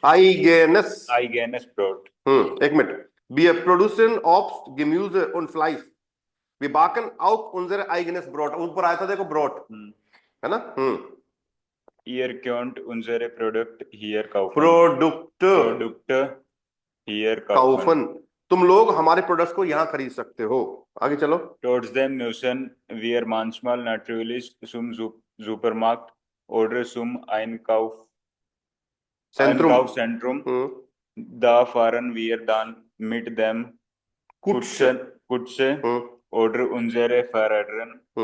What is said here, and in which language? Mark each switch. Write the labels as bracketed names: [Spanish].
[German] Eigenes Brot. [Hindi] एक minute, [German] wir produzieren Obst, Gemüse und Fleisch, wir backen auch unsere eigenes Brot, [Hindi] ऊपर आया था देखो Brot, है ना। [German] Ihr könnt unsere Produkte hier kaufen. Produkte hier kaufen. [Hindi] तुम लोग हमारे प्रोडक्ट्स को यहाँ खरीद सकते हो। आगे चलो। [German] Trotzdem müssen wir manchmal natürlich zum Supermarkt oder zum Einkaufszentrum. Da fahren wir dann mit dem Kutsche oder unsere Fahrrädern.